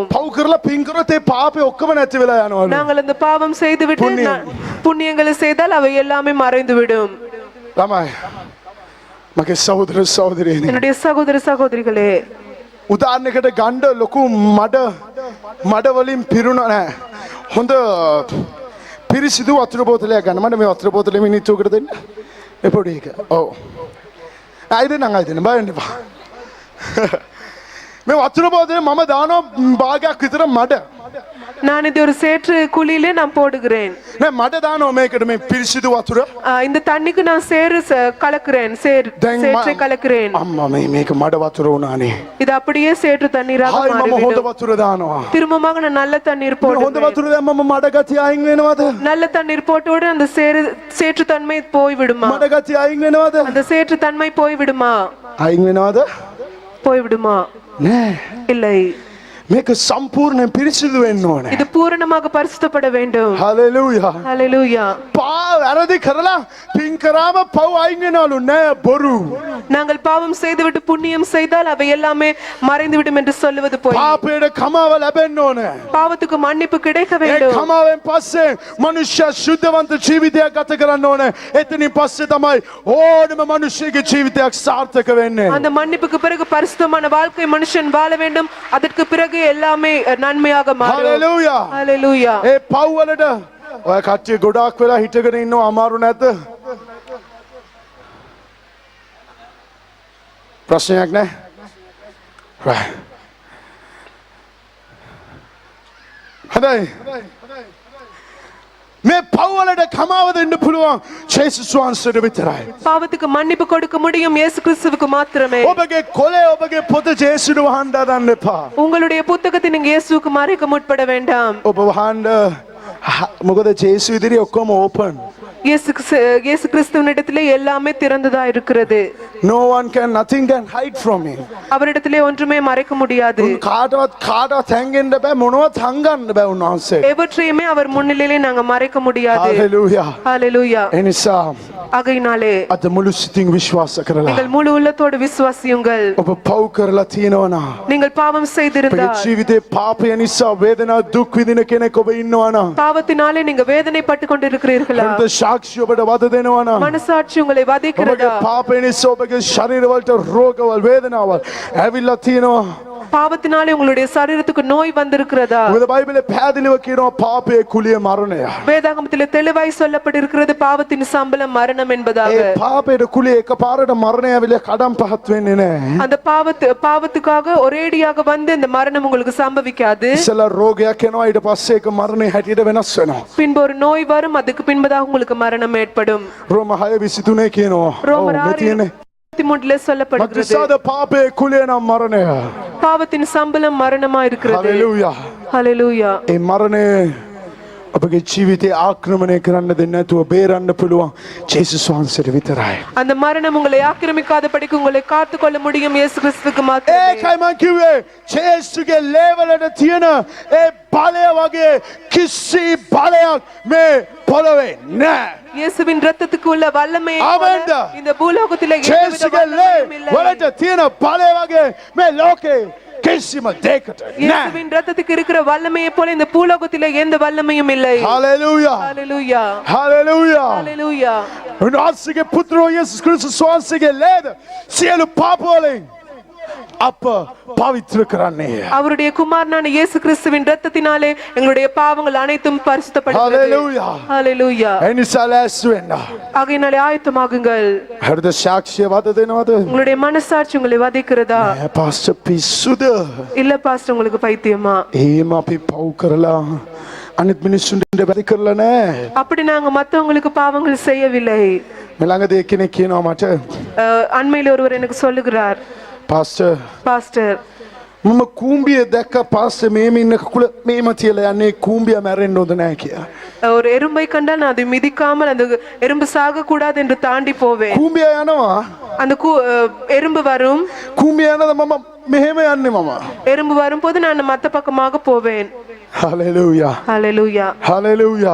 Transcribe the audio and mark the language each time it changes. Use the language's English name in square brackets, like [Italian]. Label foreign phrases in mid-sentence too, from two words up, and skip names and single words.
[Sinhala] පව් කරලා පින් කරොත් ඒ පාපේ ඔක්කොම නැති වෙලා යනවලු. [Tamil] நாங்கள் அந்த பாவம் செய்துவிட்டு புண்ணியம். புண்ணியங்களை செய்தால் அவை எல்லாமே மறைந்துவிடும். [Sinhala] ළමයි මගේ සහෝදර සහෝදරියනි [Tamil] என்னுடைய சகோதர சகோதரிகளே, [Sinhala] උදාහරණයකට ගණ්ඩ ලොකු මඩ වලින් පිරුණ නැහැ. හොඳ පිරිසිදු වතුර බෝතලයක් ගන්න. මට මේ වතුර බෝතලෙ මිනිත්තුවකට දෙන්න. මේ පොඩි එක. ඔව්. අයිදෙන බයන්න එපා. මේ වතුර බෝතලේ මම දානවා භාගයක් විතර මඩ. [Tamil] நான் இது ஒரு சேற்று குழியிலே நான் போடுகிறேன். [Sinhala] නෑ මඩ දානවා මේකට මේ පිරිසිදු වතුර. [Tamil] இந்த தண்ணிக்கு நான் கலக்கிறேன். சேற்றை கலக்கிறேன். [Sinhala] අම්මා මේක මඩ වතුර වුණානේ. [Tamil] இது அப்படியே சேற்று தண்ணீராக [Sinhala] ආයි මම හොඳ [Tamil] மாறிவிடும். [Sinhala] වතුර දානවා. [Tamil] திரும்பமாக நான் நல்ல தண்ணீர் [Sinhala] හොඳ [Tamil] போடுவேன். [Sinhala] වතුර දැම්මම මඩ ගතිය අයින් වෙනවද? [Tamil] நல்ல தண்ணீர் போட்டவுடன் அந்த சேற்று தன்மை போய்விடுமா? [Sinhala] මඩ ගතිය අයින් වෙනවද? [Tamil] அந்த சேற்று தன்மை போய்விடுமா? [Sinhala] අයින් වෙනවද? [Tamil] போய்விடுமா? [Sinhala] නෑ. [Tamil] இல்லை. [Sinhala] මේක සම්පූර්ණයෙන් පිරිසිදු වෙන්න ඕනේ. [Tamil] இது பூரணமாக பரிசுத்தப்பட வேண்டும். [Sinhala] හලෙලූයා. [Tamil] ஹalleluya. [Sinhala] වැරදි කරලා පින් කරාම පව් අයින් වෙනවලු නෑ බොරු. [Tamil] நாங்கள் பாவம் செய்துவிட்டு புண்ணியம் செய்தால் அவை எல்லாமே மறைந்துவிடும் என்று சொல்லுவது போய். [Sinhala] පාපයට කමාව ලැබෙන්න ඕනේ. [Tamil] பாவத்துக்கு மன்னிப்பு கிடைக்க [Sinhala] ඒ [Tamil] வேண்டும். [Sinhala] කමාවෙන් පස්සේ මනුෂ්‍ය ශුද්ධවන්ත ජීවිතයක් ගත කරන්න ඕනේ. එතනින් පස්සේ තමයි ඕනම මනුෂ්‍යගේ ජීවිතයක් සාර්ථක වෙන්නේ. [Tamil] அந்த மன்னிப்புக்கு பிறகு பரிசுத்தமான வாழ்க்கை மனுஷன் வாழ வேண்டும். அதற்கு பிறகு எல்லாமே நன்மையாக மாறும். [Sinhala] හලෙලූයා. [Tamil] ஹalleluya. [Sinhala] ඒ පව් වලට ඔය කට්ටිය ගොඩාක් වෙලා හිටගෙන ඉන්නව අමාරු නැද්ද? ප්‍රශ්නයක් නැහැ. right. හදයි. මේ පව් වලට කමාව දෙන්න පුළුවන් ජේසුස් වහන්සේට විතරයි. [Tamil] பாவத்துக்கு மன்னிப்பு கொடுக்க முடியும் இயேசு கிறிஸ்துவுக்கு மாத்திரமே. [Sinhala] ඔබගේ කොලේ ඔබගේ පොත ජේසුට වහන්න හදන්න එපා. [Tamil] உங்களுடைய புத்தகத்தை நீங்க இயேசுவுக்கு மறைக்க முற்பட வேண்டாம். [Sinhala] ඔබ වහන්න මොකද ජේසු ඉදිරියේ ඔක්කොම ඕපන්. [Tamil] இயேசு கிறிஸ்துவினிடத்திலே எல்லாமே திறந்ததா இருக்கிறது. [English] nothing can hide from him. [Tamil] அவரிடத்திலே ஒன்றுமே மறைக்க முடியாது. [Sinhala] කාටවත් හැංගෙන්න බෑ මොනවත් හංගන්න බෑ උන්වහන්සේ. [Tamil] எவற்றையுமே அவர் முன்னிலையிலே நாங்க மறைக்க முடியாது. [English] Hallelujah. [Tamil] ஹalleluya. [Sinhala] එනිසා [Tamil] ஆகையினாலே [Sinhala] අද මුළු සිතින් විශ්වාස කරලා [Tamil] நீங்கள் முழு உள்ளத்தோடு விசுவாசியுங்கள். [Sinhala] ඔබ පව් කරලා තියෙනවා නම් [Tamil] நீங்கள் பாவம் [Sinhala] ඔබගේ [Tamil] செய்திருந்தால் [Sinhala] ජීවිතේ පාපය නිසා වේදනාව දුක් විඳින කෙනෙක් ඔබ ඉන්නවා නම් [Tamil] பாவத்தினாலே நீங்க வேதனைப்பட்டு கொண்டிருக்கிறீர்களா? [Sinhala] හෘද සාක්ෂි ඔබට වද දෙනවා නම් [Tamil] மனசாட்சி உங்களை [Sinhala] ඔබගේ [Tamil] வதைக்கிறதா? [Sinhala] පාපය නිසා ඔබගේ ශරීර වලට රෝගවල් වේදනාවල් ඇවිල්ලා තියෙනවා. [Tamil] பாவத்தினாலே உங்களுடைய சரீரத்துக்கு நோய் வந்திருக்கிறதா? [Sinhala] මොකද බයිබලේ පැහැදිලිව කියනවා පාපයේ කුලිය මරණය. [Tamil] வேதாகமத்திலே தெளிவாய் சொல்லப்பட்டிருக்கிறது பாவத்தின் சம்பளம் மரணம் என்பதாக. [Sinhala] ඒ පාපයේ කුලිය එකපාරට මරණය ඇවිල්ලා කඩම් පහත් වෙන්නේ නැහැ. [Tamil] அந்த பாவத்துக்காக ஒரேடியாக வந்து இந்த மரணம் உங்களுக்கு சம்பவிக்காது. [Sinhala] ඉස්සලා රෝගයක් එනවා ඊට පස්සේ ඒක මරණය හැටියට වෙනස් වෙනවා. [Tamil] பின்பு ஒரு நோய் வரும், அதுக்கு பின்பதாக உங்களுக்கு மரணம் ஏற்படும். [Sinhala] රෝම 6:23 කියනවා. [Tamil] ரோமர் [Sinhala] ඔව්, මේ තියෙන්නේ. [Tamil] 6:23 சொல்லப்படுகிறது. [Sinhala] මක්නිසාද පාපයේ කුලිය නම් මරණය. [Tamil] பாவத்தின் சம்பளம் மரணமா இருக்கிறது. [Sinhala] හලෙලූයා. [Tamil] ஹalleluya. [Sinhala] ඒ මරණය ඔබගේ ජීවිතේ ආක්‍රමණය කරන්න දෙන්නේ නැතුව බේරන්න පුළුවන් ජේසුස් වහන්සේට විතරයි. [Tamil] அந்த மரணம் உங்களை ஆக்கிரமிக்காதபடிக்கு உங்களை காத்துக்கொள்ள முடியும் இயேசு கிறிஸ்துவுக்கு மாத்திரமே. [Sinhala] ඒකයි මං කිව්වේ ජේසුගේ ලේවලට තියෙන ඒ බලය වගේ කිසි බලයක් මේ පොළවේ නැහැ. [Tamil] இயேசுவின் இரத்தத்துக்கு உள்ள வல்லமையை ஆமென். போல இந்த பூலோகத்திலே எந்தவித [Sinhala] ජේසුගේ [Tamil] வல்லமையும் இல்லை. [Sinhala] ලේවලට තියෙන බලය වගේ මේ ලෝකේ කිසිම දෙයකට නැහැ. [Tamil] இயேசுவின் இரத்தத்துக்கு இருக்கிற வல்லமையை போல இந்த பூலோகத்திலே எந்த வல்லமையும் இல்லை. [Sinhala] හලෙලූයා. [Tamil] ஹalleluya. [Sinhala] හලෙලූයා. [Tamil] ஹalleluya. [Sinhala] උන්වහන්සේගේ පුත්‍රෝ යේසුස් ක්‍රිස්තුස් වහන්සේගේ ලේද සියලු පාප වලින් අප පවිත්‍ර කරන්නේ. [Tamil] அவருடைய குமாரனான இயேசு கிறிஸ்துவின் இரத்தத்தினாலே எங்களுடைய பாவங்கள் அனைத்தும் பரிசுத்தப்படுகிறது. ஹalleluya. ஹalleluya. [Sinhala] එනිසා ලෑස්ති වෙන්න. [Tamil] ஆகையினாலே ஆயத்தமாகுங்கள். [Sinhala] හෘද සාක්ෂිය වද දෙනවද? [Tamil] உங்களுடைய மனசாட்சி உங்களை வதைக்கிறதா? [Sinhala] නෑ පාස්ටර් පිස්සුද? [Tamil] இல்ல பாஸ்டர் உங்களுக்கு பைத்தியமா? [Sinhala] එහෙම අපි පව් කරලා අනිත් මිනිස්සුන්ට වැඩි කරලා නෑ. [Tamil] அப்படி நாங்க மத்தவங்களுக்கு பாவங்கள் செய்யவில்லை. [Sinhala] මේ ළඟදී එක්කෙනෙක් කියනවා මට [Tamil] அண்மையில் ஒருவர் எனக்கு சொல்லுகிறார், பாஸ்டர் [Sinhala] මම කූඹිය දැක්ක පාස්ටර් මේම ඉන්න කකුල මේම තියලා යන්නේ කූඹිය මැරෙන්න හොඳ නෑ කියලා. [Tamil] ஒரு எறும்பை கண்டால் நான் அதை மிதிக்காமல் அந்த எறும்பு சாக கூடாது என்று தாண்டி போவேன். [Sinhala] කූඹිය යනවා. [Tamil] அந்த எறும்பு வரும். [Sinhala] කූඹිය යනද මම මෙහෙම යන්නේ මම. [Tamil] எறும்பு வரும்போது நான் மத்த பக்கமாக போவேன். [Sinhala] හලෙලූයා. [Tamil] ஹalleluya. [Sinhala] හලෙලූයා.